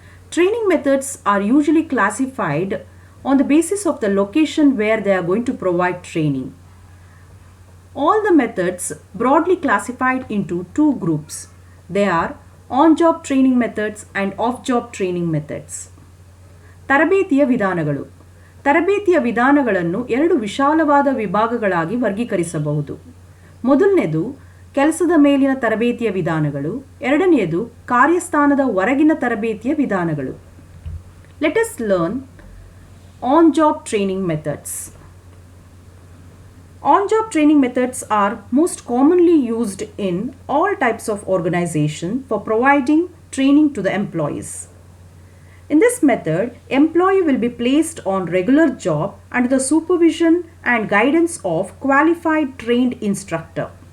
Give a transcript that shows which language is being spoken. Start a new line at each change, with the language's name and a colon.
English: Training methods are usually classified on the basis of the location where they are going to provide training. All the methods broadly classified into two groups. They are on-job training methods and off-job training methods.
Kannada: ತರಬೇತಿಯ ವಿಧಾನಗಳು. ತರಬೇತಿಯ ವಿಧಾನಗಳನ್ನು ಎರಡು ವಿಶಾಲವಾದ ವಿಭಾಗಗಳಾಗಿ ವರ್ಗೀಕರಿಸಬಹುದು. ಮೊದಲನೆಯದು ಕೆಲಸದ ಮೇಲಿನ ತರಬೇತಿಯ ವಿಧಾನಗಳು, ಎರಡನೆಯದು ಕಾರ್ಯಸ್ಥಾನದ ಹೊರಗಿನ ತರಬೇತಿಯ ವಿಧಾನಗಳು.
English: Let us learn on-job training methods. On-job training methods are most commonly used in all types of organization for providing training to the employees. In this method, employee will be placed on regular job under the supervision and guidance of qualified trained instructor.